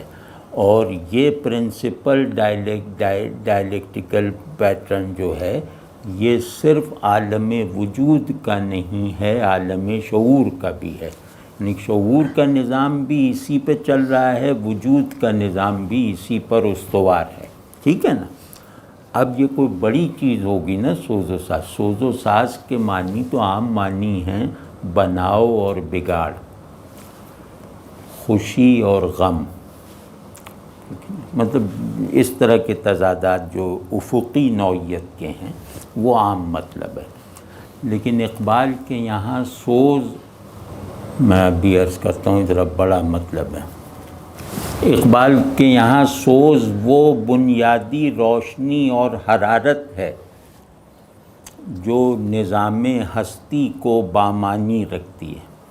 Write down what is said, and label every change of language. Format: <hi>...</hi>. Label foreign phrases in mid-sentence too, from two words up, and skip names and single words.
<ur>اور یہ</ur> <en>principal dialectical pattern</en> <ur>جو ہے یہ صرف عالم وجود کا نہیں ہے، عالم شعور کا بھی ہے، یعنی شعور کا نظام بھی اسی پہ چل رہا ہے، وجود کا نظام بھی اسی پر استوار ہے، ٹھیک ہے نا۔ اب یہ کوئی بڑی چیز ہوگی نا سوز و ساز۔ سوز و ساز کے معنی تو عام معنی ہیں بناؤ اور بگاڑ، خوشی اور غم، مطلب اس طرح کے تضادات جو افقی نوعیت کے ہیں وہ عام مطلب ہے۔ لیکن اقبال کے یہاں سوز، میں ابھی عرض کرتا ہوں ذرا بڑا مطلب ہے، اقبال کے یہاں سوز وہ بنیادی روشنی اور حرارت ہے جو نظام ہستی کو بامانی رکھتی ہے،</ur>